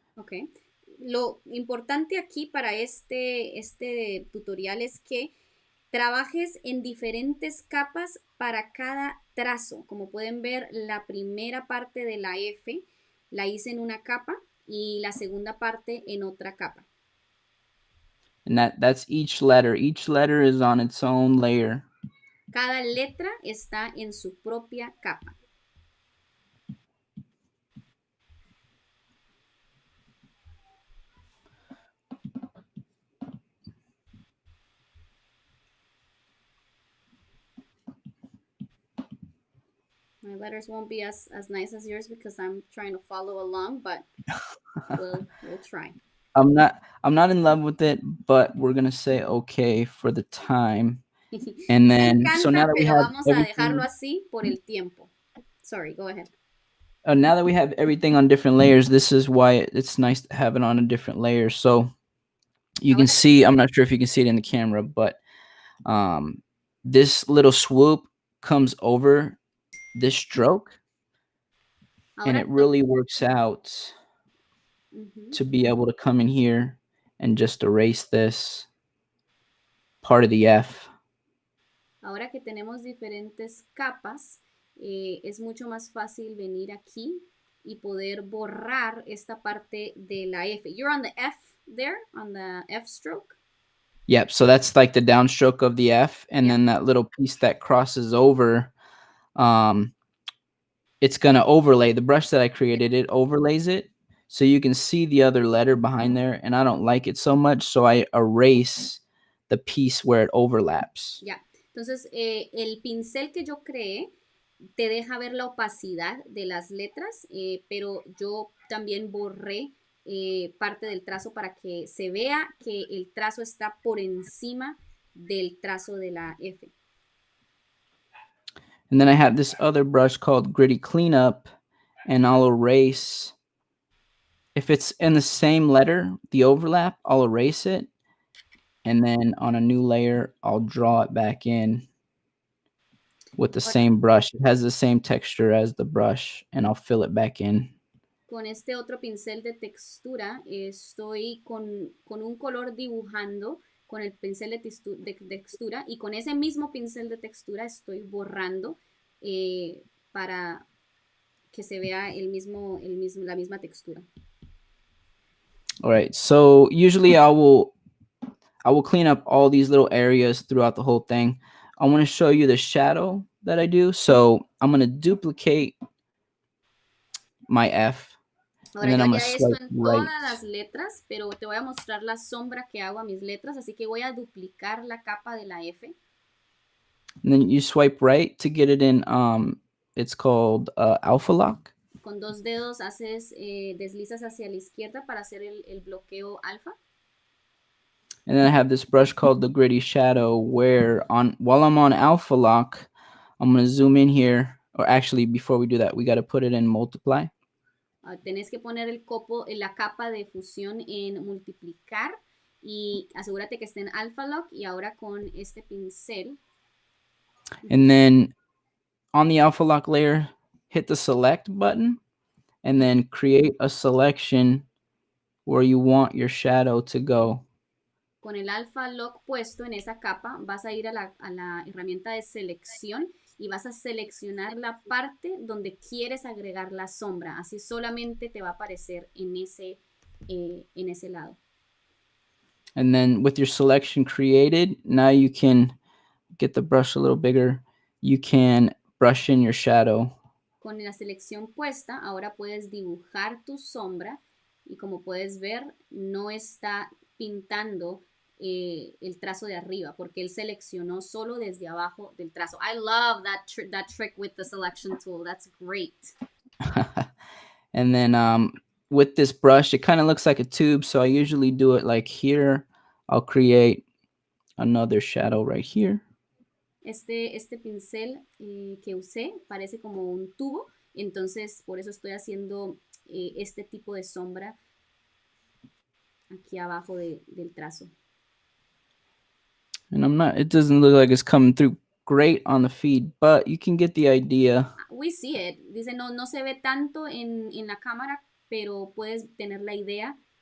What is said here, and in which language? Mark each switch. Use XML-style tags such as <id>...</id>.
<en>Okay.</en> <es>Lo importante aquí para este tutorial es que trabajes en diferentes capas para cada trazo. Como pueden ver, la primera parte de la F la hice en una capa y la segunda parte en otra capa.</es> <en>And that's each letter. Each letter is on its own layer.</en> <es>Cada letra está en su propia capa.</es> <en>My letters won't be as nice as yours because I'm trying to follow along, but we'll try. I'm not in love with it, but we're gonna say okay for the time. And then</en> <es>encanta,</es> <en>so now that we have</en> <es>vamos a dejarlo así por el tiempo.</es> <en>Sorry, go ahead. Now that we have everything on different layers, this is why it's nice to have it on a different layer. So you can see, I'm not sure if you can see it in the camera, but this little swoop comes over this stroke, and it really works out to be able to come in here and just erase this part of the F.</en> <es>Ahora que tenemos diferentes capas, es mucho más fácil venir aquí y poder borrar esta parte de la F.</es> <en>You're on the F there, on the F stroke? Yep, so that's like the downstroke of the F, and then that little piece that crosses over, it's going to overlay. The brush that I created, it overlays it, so you can see the other letter behind there, and I don't like it so much, so I erase the piece where it overlaps.</en> <es>Ya, entonces el pincel que yo creé te deja ver la opacidad de las letras, pero yo también borré parte del trazo para que se vea que el trazo está por encima del trazo de la F.</es> <en>And then I have this other brush called Gritty Cleanup, and I'll erase. If it's in the same letter, the overlap, I'll erase it. And then on a new layer, I'll draw it back in. with the same brush. It has the same texture as the brush, and I'll fill it back in.</en> <es>Con este otro pincel de textura estoy con un color dibujando con el pincel de textura, y con ese mismo pincel de textura estoy borrando para que se vea la misma textura.</es> <en>All right, so usually I will clean up all these little areas throughout the whole thing. I want to show you the shadow that I do. So I'm going to duplicate my F.</en> <es>Ahora yo haría esto en todas las letras, pero te voy a mostrar la sombra que hago a mis letras, así que voy a duplicar la capa de la F.</es> <en>And then you swipe right to get it in, it's called alpha lock.</en> <es>Con dos dedos deslizas hacia la izquierda para hacer el bloqueo alfa.</es> <en>And then I have this brush called the gritty shadow, where while I'm on alpha lock, I'm going to zoom in here. Or actually, before we do that, we got to put it in multiply.</en> <es>Tenés que poner la capa de fusión en multiplicar, y asegúrate que esté en alpha lock, y ahora con este pincel. And then on the alpha lock layer, hit the select button and then create a selection where you want your shadow to go. Con el alpha lock puesto en esa capa, vas a ir a la herramienta de selección y vas a seleccionar la parte donde quieres agregar la sombra. Así solamente te va a aparecer en ese lado.</es> <en>And then with your selection created, now you can get the brush a little bigger. You can brush in your shadow.</en> <es>Con la selección puesta, ahora puedes dibujar tu sombra, y como puedes ver, no está pintando el trazo de arriba, porque él seleccionó solo desde abajo del trazo.</es> <en>I love that trick with the selection tool. That's great. And then with this brush, it kind of looks like a tube, so I usually do it like here. I'll create another shadow right here.</en> <es>Este pincel que usé parece como un tubo, entonces por eso estoy haciendo este tipo de sombra aquí abajo del trazo.</es> <en>And it doesn't look like it's coming through great on the feed, but you can get the idea. We see it.</en> <es>Dice, no se ve tanto en la cámara, pero puedes tener la idea.</es>